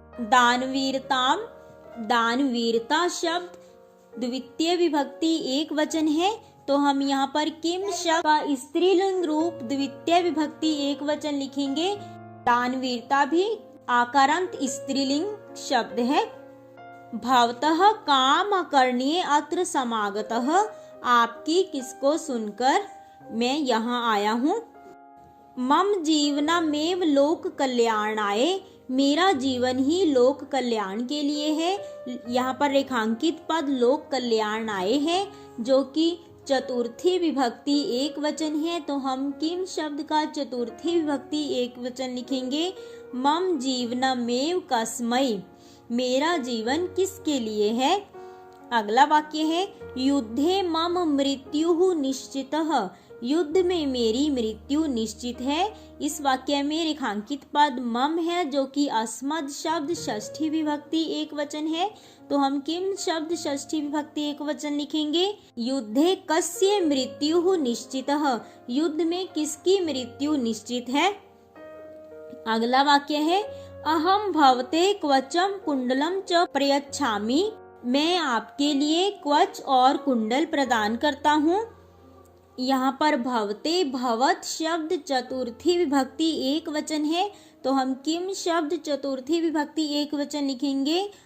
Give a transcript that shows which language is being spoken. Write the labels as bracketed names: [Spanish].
[Hindi] दानवीरताम, दानवीरता शब्द द्वितीय विभक्ति एक वचन है, तो हम यहाँ पर किम शब्द का स्त्रीलिंग रूप द्वितीय विभक्ति एक वचन लिखेंगे। दानवीरता भी आकारांत स्त्रीलिंग शब्द है। [Sanskrit] भवतः काम अकर्ण्ये अत्र समागतः। [Hindi] आपकी किसको सुनकर मैं यहाँ आया हूँ। [Sanskrit] मम जीवनमेव लोक कल्याणाय। [Hindi] मेरा जीवन ही लोक कल्याण के लिए है। यहाँ पर रेखांकित पद लोक कल्याणाय है जो कि चतुर्थी विभक्ति एक वचन है, तो हम किम शब्द का चतुर्थी विभक्ति एक वचन लिखेंगे। [Sanskrit] मम जीवनमेव कस्मै। [Hindi] मेरा जीवन किसके लिए है। अगला वाक्य है [Sanskrit] युद्धे मम मृत्युः निश्चितः। [Hindi] युद्ध में मेरी मृत्यु निश्चित है। इस वाक्य में रेखांकित पद मम है जो कि अस्मद शब्द षष्ठी विभक्ति एक वचन है, तो हम किम शब्द षष्ठी विभक्ति एक वचन लिखेंगे। [Sanskrit] युद्धे कस्य मृत्युः निश्चितः। [Hindi] युद्ध में किसकी मृत्यु निश्चित है। अगला वाक्य है [Sanskrit] अहम भवते क्वचम कुंडलम च प्रयच्छामि। [Hindi] मैं आपके लिए क्वच और कुंडल प्रदान करता हूँ। यहाँ पर भवते भवत शब्द चतुर्थी विभक्ति एक वचन है, तो हम किम शब्द चतुर्थी विभक्ति एक वचन लिखेंगे।